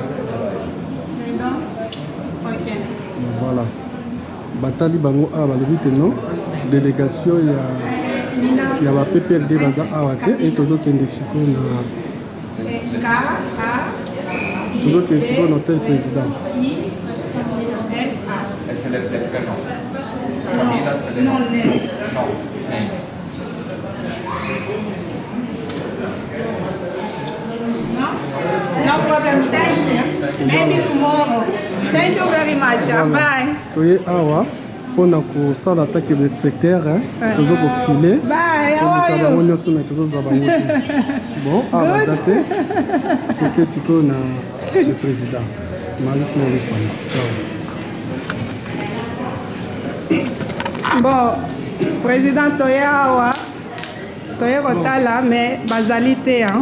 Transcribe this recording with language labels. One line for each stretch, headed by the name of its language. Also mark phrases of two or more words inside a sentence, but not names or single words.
French: Voilà.
Lingala: Batali bango awa balobi te non délégation ya ba PPRD baza awa te et tozokende sikoyo na tozokende sikoyo na
French: hôtel président. C'est le prénom. Camila, c'est le nom. Non,
English: name. No problem. Thanks. Maybe tomorrow. Thank you very much. Bye.
Lingala: Toye awa mpona kosala atake bainspecteur tozokofile
English: Bye. How are
Lingala: bango
English: you?
Lingala: nyonso na tozozwa bango te. Bon awa baza te toke sikoyo na
French: le président
Lingala: Marie-Claire Lisana. Bon, président toye awa toye kotala mais bazali te hein.